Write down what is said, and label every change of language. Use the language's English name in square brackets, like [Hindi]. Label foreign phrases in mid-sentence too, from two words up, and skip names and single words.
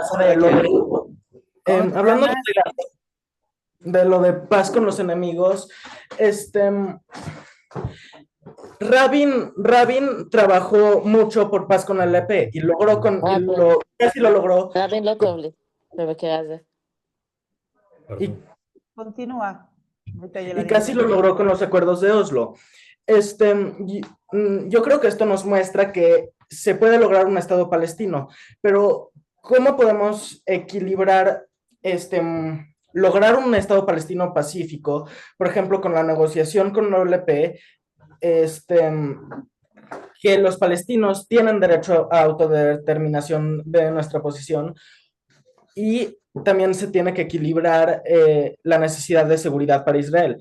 [Spanish] pregunta de quién. ¿Cómo te hablando llamas? de lo de paz con los enemigos, Rabin trabajó mucho por paz con la LP y logró casi lo logró. [Hebrew] Rabin לא טוב לי במקרה הזה. [Spanish] Y, Continúa. Ahorita ya y la casi lo logró con los acuerdos de Oslo. Yo creo que esto nos muestra que se puede lograr un Estado palestino, pero ¿cómo podemos equilibrar, lograr un Estado palestino pacífico, por ejemplo, con la negociación con la OLP, que los palestinos tienen derecho a autodeterminación de nuestra posición y también se tiene que equilibrar la necesidad de seguridad para Israel?